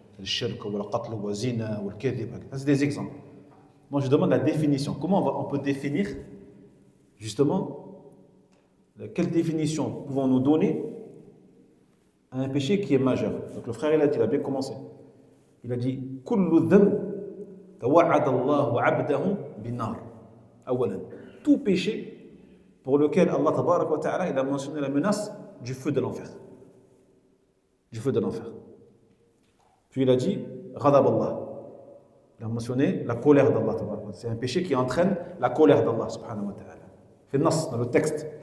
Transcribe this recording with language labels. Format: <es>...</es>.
<ar>الشرك والقتل والزنا والكذب.</ar> <fr>Ça c'est des exemples. Moi je demande la définition. Comment on peut définir justement quelle définition pouvons-nous donner à un péché qui est majeur? Donc le frère il a bien commencé. Il a dit</fr> <ar>كل ذنب توعد الله عبده بالنار.</ar> <fr>أولا, tout péché pour lequel Allah tabarak wa ta'ala il a mentionné la menace du feu de l'enfer. Du feu de l'enfer. Puis il a dit ghadab Allah. Il a mentionné la colère d'Allah tabarak wa ta'ala. C'est un péché qui entraîne la colère d'Allah subhanahu wa ta'ala. Fait nas dans le texte.</fr>